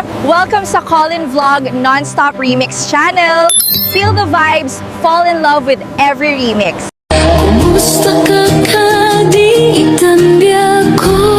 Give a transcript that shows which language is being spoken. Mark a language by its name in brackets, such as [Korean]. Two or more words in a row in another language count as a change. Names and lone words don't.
[English] Welcome sa Colin Vlog Non-Stop Remix channel. Feel the vibes, fall in love with every remix. [Iloko] Kumusta ka kadiitan biya ko?